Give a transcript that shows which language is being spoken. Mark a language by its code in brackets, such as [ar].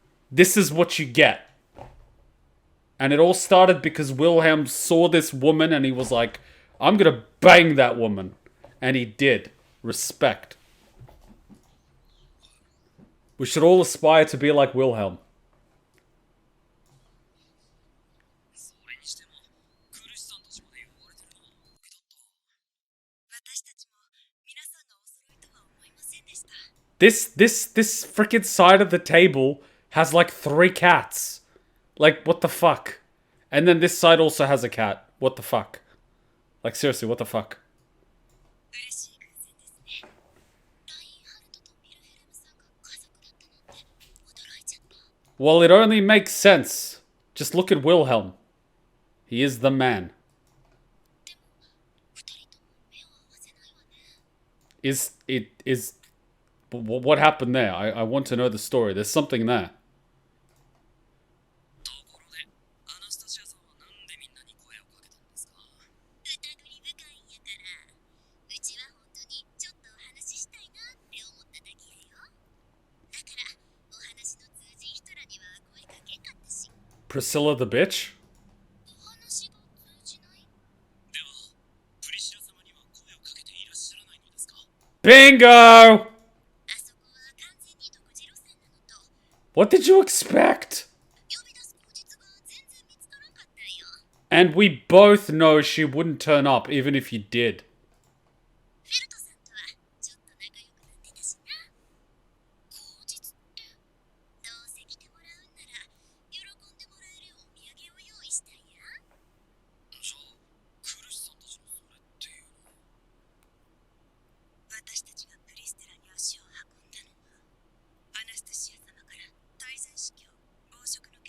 [en] This is what you get. And it all started because Wilhelm saw this woman and he was like, I'm gonna bang that woman. And he did. Respect. We should all aspire to be like Wilhelm. [ja] それにしても、クルシさんたちまで呼ばれてるのは驚きだった。私たちも皆さんがお揃いとは思いませんでした。 [en] This freaking side of the table has like 3 cats. Like, what the fuck? And then this side also has a cat. What the fuck? Like, seriously, what the fuck? [ja] 嬉しい偶然ですね。ラインハルトとヴィルヘルムさんが家族だったなんて驚いちゃった。 [en] Well, it only makes sense. Just look at Wilhelm. He is the man. [ja] でも、二人とも目を合わせないわね。 [en] Is what happened there? I want to know the story. There's something there. [ja] ところで、アナスタシアさんはなんでみんなに声をかけたんですか？疑り深いんやから。うちは本当にちょっとお話ししたいなって思っただけやよ。だから、お話の通じん人らには声かけんかったし。 [en] Priscilla the bitch? [ja] お話が通じない？では、プリシラ様には声をかけていらっしゃらないのですか？ [en] Bingo! [ja] あそこは完全に独自路線なのと、 [en] What did you expect? [ja] 呼び出す口実が全然見つからんかったんよ。 [en] And we both know she wouldn't turn up even if you did. [ja] フェルトさんとはちょっと仲良くなってたしな。口実って、どうせ来てもらうんなら喜んでもらえるお土産を用意したんや。じゃあ、クルシさんたちのそれっていうのは。私たちがプリステラに足を運んだのは、アナスタシア様から大前司教、暴食